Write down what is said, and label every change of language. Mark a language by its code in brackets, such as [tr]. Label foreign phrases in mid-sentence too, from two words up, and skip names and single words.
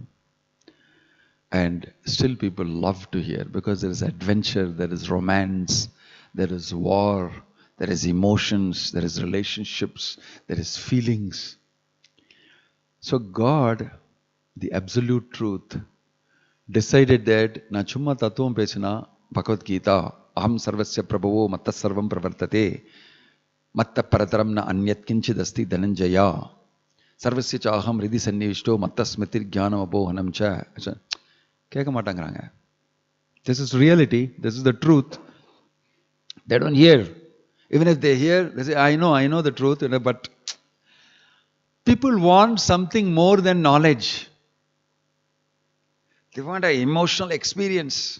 [en] And still people love to hear because there is adventure, there is romance, there is war, there is emotions, there is relationships, there is feelings. So God, the absolute truth, decided that [ta] நா சும்மா தத்துவம் பேசின [sa] भगवद्गीता अहं सर्वस्य प्रभवो मत्तः सर्वं प्रवर्तते मत्तः परतरं न अन्यत् किञ्चित् अस्ति धनञ्जय सर्वस्य च अहं हृदि सन्निविष्टो मत्तः स्मृतिर्ज्ञानम् अपोहनं च. [ta] கேட்க மாட்டாங்கறாங்க. [en] This is reality. This is the truth. They don't hear. Even if they hear, they say, I know the truth, but People want something more than knowledge. They want an emotional experience.